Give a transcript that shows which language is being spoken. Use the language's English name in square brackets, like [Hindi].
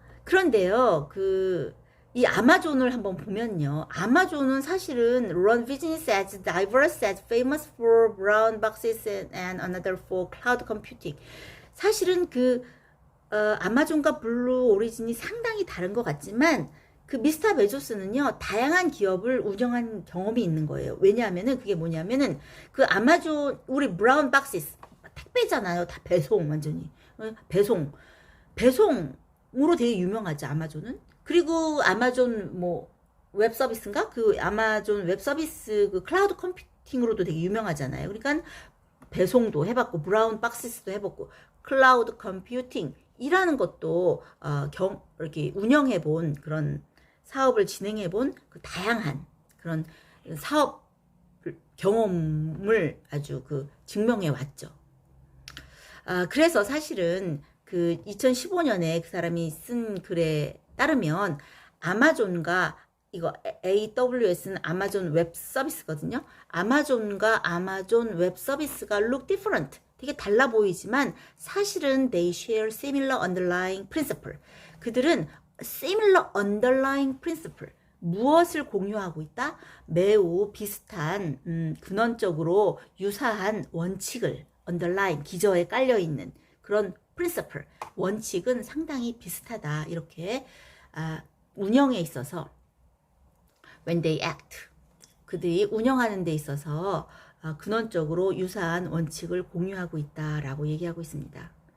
[Korean] 그런데요, 이 아마존을 한번 보면요. 아마존은 사실은 [English] run business as diverse as famous for brown boxes and another for cloud computing. [Korean] 사실은 아마존과 블루 오리진이 상당히 다른 것 같지만 그 미스터 베조스는요, 다양한 기업을 운영한 경험이 있는 거예요. 왜냐하면은 그게 뭐냐면은 그 아마존, 우리 브라운 박시스, 택배잖아요. 다 배송, 완전히. 배송으로 되게 유명하죠, 아마존은. 그리고 아마존 웹 서비스인가? 그 아마존 웹 서비스 그 클라우드 컴퓨팅으로도 되게 유명하잖아요. 그러니까 배송도 해봤고, 브라운 박시스도 해봤고, 클라우드 컴퓨팅이라는 것도 이렇게 운영해본 그런 사업을 진행해본 그 다양한 그런 사업 경험을 아주 증명해 왔죠. 그래서 사실은 2015년에 그 사람이 쓴 글에 따르면 아마존과 이거 AWS는 아마존 웹 서비스거든요. 아마존과 아마존 웹 서비스가 [English] look different. [Korean] 되게 달라 보이지만 사실은 [English] they share similar underlying principle. [Korean] 그들은 [English] similar underlying principle. [Korean] 무엇을 공유하고 있다? 매우 비슷한 근원적으로 유사한 원칙을 underline 기저에 깔려 있는 그런 [English] principle. [Korean] 원칙은 상당히 비슷하다. 이렇게 운영에 있어서 [English] when they act [Korean] 그들이 운영하는 데 있어서 근원적으로 유사한 원칙을 공유하고 있다라고 얘기하고 있습니다.